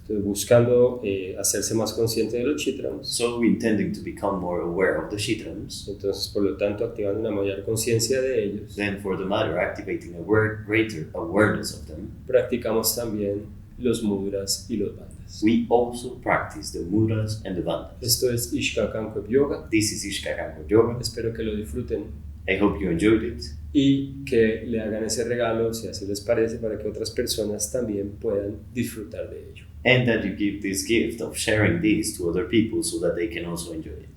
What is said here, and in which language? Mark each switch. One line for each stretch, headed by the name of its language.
Spanish: Entonces, buscando hacerse más consciente de los chitrams,
English: So intending to become more aware of the shitrams,
Spanish: entonces por lo tanto activando una mayor conciencia de ellos,
English: then for the matter activating a greater awareness of them,
Spanish: practicamos también los mudras y los bandhas.
English: we also practice the mudras and the bandhas.
Spanish: Esto es Ishka Kankueb Yoga.
English: This is Kankuebs Yoga.
Spanish: Espero que lo disfruten
English: I hope you enjoyed it.
Spanish: y que le hagan ese regalo, si así les parece, para que otras personas también puedan disfrutar de ello.
English: And that you give this gift of sharing this to other people so that they can also enjoy it.